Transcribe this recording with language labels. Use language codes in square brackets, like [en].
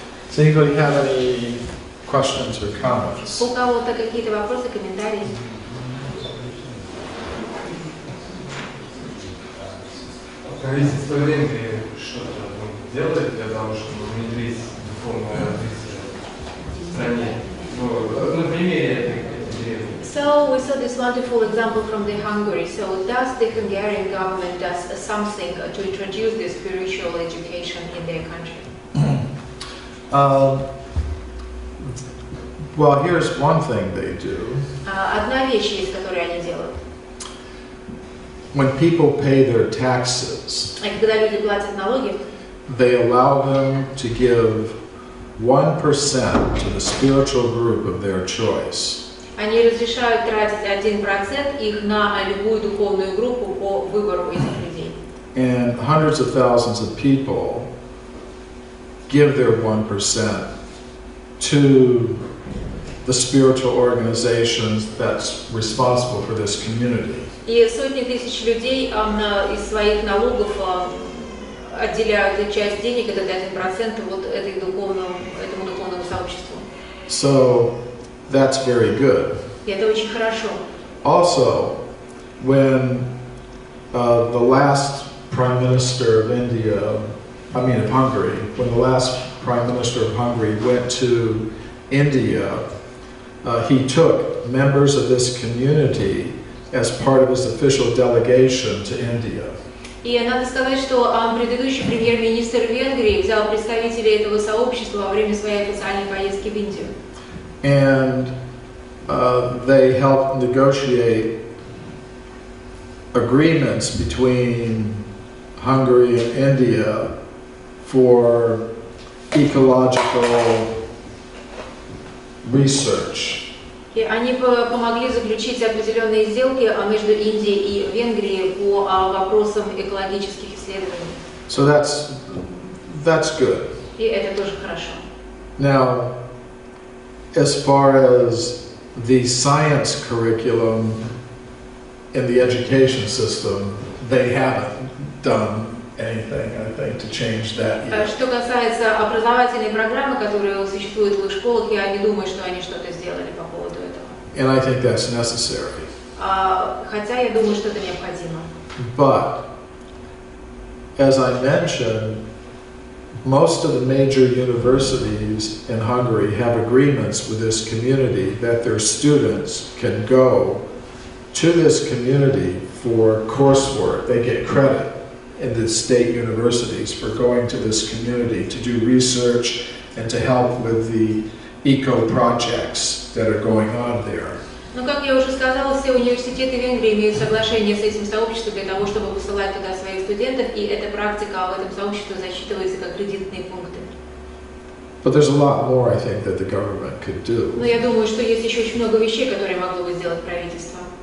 [en] Does anybody have any questions or comments? [ru] У кого-то какие-то вопросы, комментарии? Правительство Венгрии что-то делает для того, чтобы внедрить духовное развитие в стране? На примере этой деревни. [en] So we saw this wonderful example from the Hungary. So does the Hungarian government does something to introduce the spiritual education in their country? Well, here's one thing they do. [ru] Одна вещь есть, которую они делают. [en] When people pay their taxes, [ru] Когда люди платят налоги, [en] they allow them to give 1% to the spiritual group of their choice. [ru] они разрешают тратить 1% их на любую духовную группу по выбору этих людей. [en] And hundreds of thousands of people give their 1% to the spiritual organizations that's responsible for this community. [ru] И сотни тысяч людей из своих налогов отделяют часть денег, этот 1%, вот этому духовному сообществу. [en] So that's very good. [ru] И это очень хорошо. [en] Also, when the last Prime Minister of of Hungary, when the last Prime Minister of Hungary went to India, he took members of this community as part of his official delegation to India. [ru] И надо сказать, что предыдущий премьер-министр Венгрии взял представителей этого сообщества во время своей официальной поездки в Индию. [en] And they helped negotiate agreements between Hungary and India for ecological research. [ru] И они помогли заключить определенные сделки между Индией и Венгрией по вопросам экологических исследований. [en] So that's good. [ru] И это тоже хорошо. [en] Now, as far as the science curriculum in the education system, they haven't done anything, I think, to change that yet. [ru] Что касается образовательной программы, которая существует в их школах, я не думаю, что они что-то сделали по поводу этого. [en] And I think that's necessary. [ru] Хотя я думаю, что это необходимо. [en] But, as I mentioned, most of the major universities in Hungary have agreements with this community that their students can go to this community for coursework. They get credit in the state universities for going to this community to do research and to help with the eco projects that are going on there. [ru] Но, как я уже сказала, все университеты Венгрии имеют соглашение с этим сообществом для того, чтобы посылать туда своих студентов, и эта практика в этом сообществе засчитывается как кредитные пункты. [en] But there's a lot more, I think, that the government could do. [ru] Но я думаю, что есть еще очень много вещей, которые могло бы сделать правительство.